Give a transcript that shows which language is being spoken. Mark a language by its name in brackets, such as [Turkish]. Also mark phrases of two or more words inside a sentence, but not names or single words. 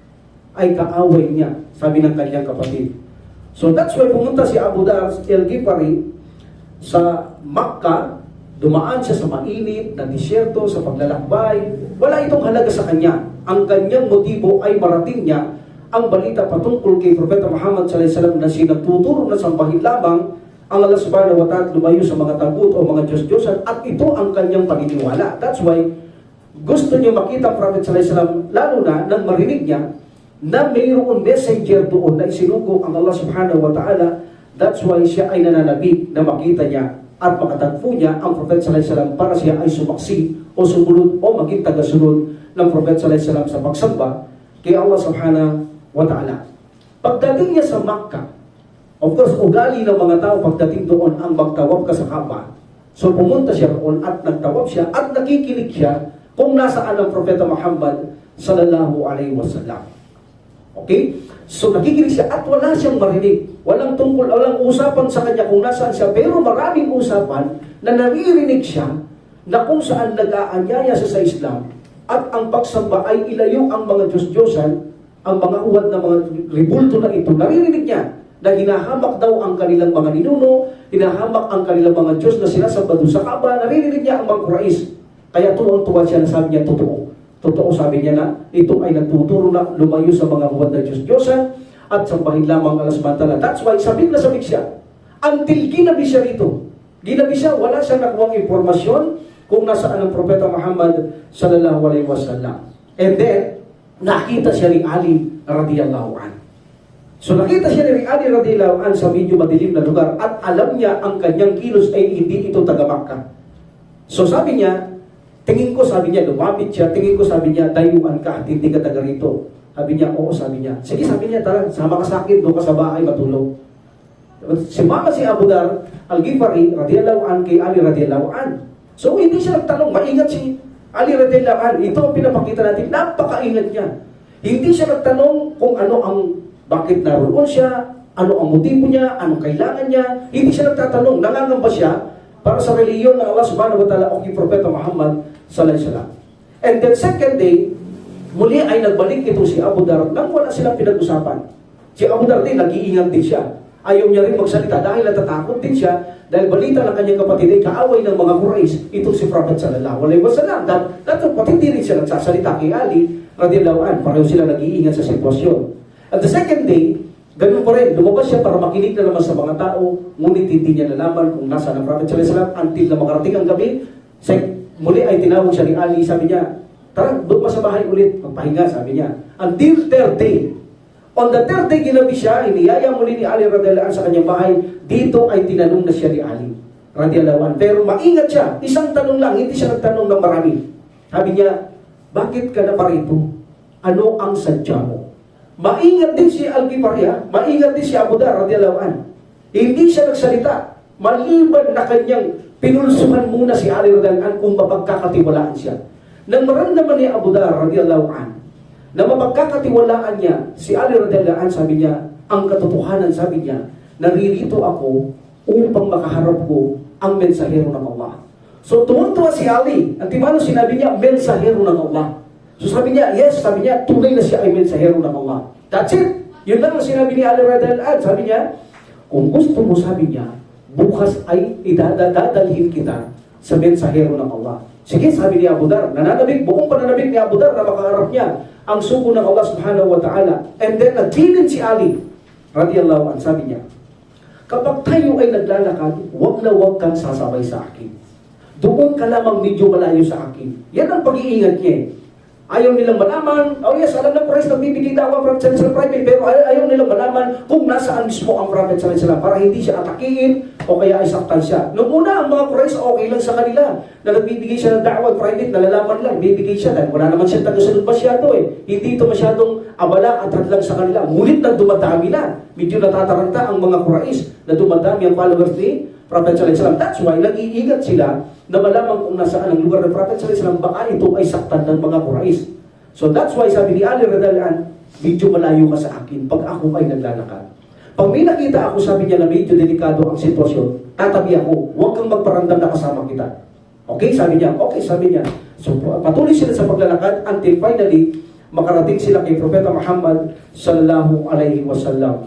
[Filipino] Sabi ng kanyang kapatid. [English] So that's why [Filipino] pumunta si Abu Dar al-Ghifari sa Makkah, dumaan siya sa mainit na disyerto, sa paglalakbay. Wala itong halaga sa kanya. Ang kanyang motibo ay marating niya ang balita patungkol kay Propeta Muhammad [Arabic] صلى الله عليه وسلم [Filipino] na sinatuturo na sambahin lamang ang Allah [Arabic] سبحانه وتعالى [Filipino] lumayo sa mga tagut o mga Diyos-Diyosan at ito ang kanyang paniniwala. [English] That's why [Filipino] gusto niyo makita ang Prophet [Arabic] صلى الله عليه وسلم, [Filipino] lalo na nang marinig niya na mayroong messenger doon na isinugo ang Allah [Arabic] سبحانه وتعالى. [English] That's why [Filipino] siya ay nananabik na makita niya at makatagpo niya ang Prophet [Arabic] صلى الله عليه وسلم [Filipino] para siya ay sumaksi o sumunod o maging tagasunod ng Prophet [Arabic] صلى الله عليه وسلم [Filipino] sa pagsamba kay Allah [Arabic] سبحانه وتعالى. [Filipino] Pagdating niya sa Makkah, [English] of course, [Filipino] ugali ng mga tao pagdating doon ang magtawab ka sa Kaaba. So pumunta siya roon at nagtawab siya at nakikinig siya kung nasaan ang Propeta Muhammad [Arabic] صلى الله عليه وسلم. [Filipino] Okay? So nakikinig siya at wala siyang marinig. Walang tungkol, walang usapan sa kanya kung nasaan siya. Pero maraming usapan na naririnig siya na kung saan nag-aanyaya siya sa Islam at ang pagsamba ay ilayo ang mga Diyos-Diyosan, ang mga uwad na mga ribulto na ito. Naririnig niya na hinahamak daw ang kanilang mga ninuno, hinahamak ang kanilang mga Diyos na sinasamba doon sa Kaaba. Naririnig niya ang mga Quraysh. Kaya tuwang-tuwa siya na sabi niya, totoo. Totoo, sabi niya na, ito ay nagtuturo na lumayo sa mga huwad na Diyos-Diyosan at sambahin lamang Allah [Arabic] سبحانه وتعالى. [English] That's why, [Filipino] sabik na sabik siya. Until ginabi siya rito. Ginabi siya, wala siyang nakuhang impormasyon kung nasaan ang Propeta Muhammad [Arabic] صلى الله عليه وسلم. [English] And then, [Filipino] nakita siya ni Ali [Arabic] رضي الله عنه. [Filipino] So nakita siya ni Ali [Arabic] رضي الله عنه [Filipino] sa medyo madilim na lugar at alam niya ang kanyang kilos ay hindi ito taga Makkah. So sabi niya, tingin ko, sabi niya, lumapit siya, tingin ko, sabi niya, dayuan ka at hindi ka taga rito. Sabi niya, oo, sabi niya. Sige, sabi niya, tara, sama ka sa akin, doon ka sa bahay, matulog. Sumama si Abu Dar al-Ghifari [Arabic] رضي الله عنه [Filipino] kay Ali [Arabic] رضي الله عنه. [Filipino] So hindi siya nagtanong, maingat si Ali [Arabic] رضي الله عنه. [Filipino] Ito ang pinapakita natin, napakaingat niya. Hindi siya nagtanong kung ano ang bakit naroon siya, ano ang motibo niya, anong kailangan niya. Hindi siya nagtatanong, nangangamba siya para sa reliyon ng Allah [Arabic] سبحانه وتعالى [Filipino] o kay Propeta Muhammad [Arabic] صلى الله عليه وسلم. [English] And then second day, [Filipino] muli ay nagbalik ito si Abu Dar nang wala silang pinag-usapan. Si Abu Dar din, nag-iingat din siya. Ayaw niya rin magsalita dahil natatakot din siya dahil balita ng kanyang kapatid ay kaaway ng mga Quraysh. Ito si Prophet [Arabic] صلى الله عليه وسلم. [Filipino] Dahil kapatid din siya nagsasalita kay Ali [Arabic] رضي الله عنه. [Filipino] Pareho sila nag-iingat sa sitwasyon. [English] At the second day, [Filipino] ganun pa rin, lumabas siya para makinig na naman sa mga tao, ngunit hindi niya nalaman kung nasa ng Prophet [Arabic] صلى الله عليه وسلم [Filipino] until na makarating ang gabi. Muli ay tinawag siya ni Ali, sabi niya, tara, doon pa sa bahay ulit, magpahinga, sabi niya. [English] Until third day. On the third day, [Filipino] ginabi siya, iniyaya muli ni Ali [Arabic] رضي الله عنه [Filipino] sa kanyang bahay, dito ay tinanong na siya ni Ali [Arabic] رضي الله عنه. [Filipino] Pero maingat siya, isang tanong lang, hindi siya nagtanong ng marami. Sabi niya, bakit ka na parito? Ano ang sadya mo? Maingat din si Al-Ghifari, maingat din si Abu Dar [Arabic] رضي الله عنه. [Filipino] Hindi siya nagsalita, maliban na kanyang pinulsuhan muna si Ali [Arabic] رضي الله عنه [Filipino] kung mapagkakatiwalaan siya. Nang maramdaman ni Abu Dar [Arabic] رضي الله عنه [Filipino] na mapagkakatiwalaan niya si Ali [Arabic] رضي الله عنه, [Filipino] sabi niya, ang katotohanan, sabi niya, naririto ako upang makaharap ko ang mensahero ng Allah. So tuwang-tuwa si Ali, ang timano sinabi niya, mensahero ng Allah. So sabi niya, yes, sabi niya, tunay na siya ay mensahero ng Allah. [English] That's it. [Filipino] Yun lang ang sinabi ni Ali [Arabic] رضي الله عنه. [Filipino] Sabi niya, kung gusto mo, sabi niya, bukas ay idadalhin kita sa mensahero ng Allah. Sige, sabi ni Abu Dar, nananabik, buong pananabik ni Abu Dar na makaharap niya ang sugo ng Allah [Arabic] سبحانه وتعالى. [English] And then, [Filipino] nagbilin si Ali [Arabic] رضي الله عنه, [Filipino] sabi niya, kapag tayo ay naglalakad, wag na wag kang sasabay sa akin. Doon ka lamang medyo malayo sa akin. Yan ang pag-iingat niya. Ayaw nilang malaman, [English] oh yes, [Filipino] alam ng Christ, nagbibigay daw ang Prophet [Arabic] صلى الله عليه وسلم, [Filipino] pero ayaw nilang malaman kung nasaan mismo ang Prophet [Arabic] صلى الله عليه وسلم [Filipino] para hindi siya atakiin o kaya ay saktan siya. Noong una, ang mga Christ, okay lang sa kanila na nagbibigay siya ng da'wah private, nalalaman lang, bibigay siya dahil wala naman siya tagasunod masyado eh. Hindi ito masyadong abala at hadlang sa kanila. Ngunit na dumadami na, medyo natataranta ang mga Christ na dumadami ang followers ni Prophet [Arabic] صلى الله عليه وسلم. [English] That's why [Filipino] nag-iingat sila na malaman kung nasaan ang lugar ng Prophet [Arabic] صلى الله عليه وسلم, [Filipino] baka ito ay saktan ng mga Quraysh. [English] So that's why [Filipino] sabi ni Ali [Arabic] رضي الله عنه, [Filipino] medyo malayo ka sa akin pag ako ay naglalakad. Pag may nakita ako, sabi niya, na medyo delikado ang sitwasyon, tatabi ako, huwag kang magparamdam na kasama kita. Okay, sabi niya. Okay, sabi niya. So patuloy sila sa paglalakad [English] until finally [Filipino] makarating sila kay Propeta Muhammad [Arabic] صلى الله عليه وسلم.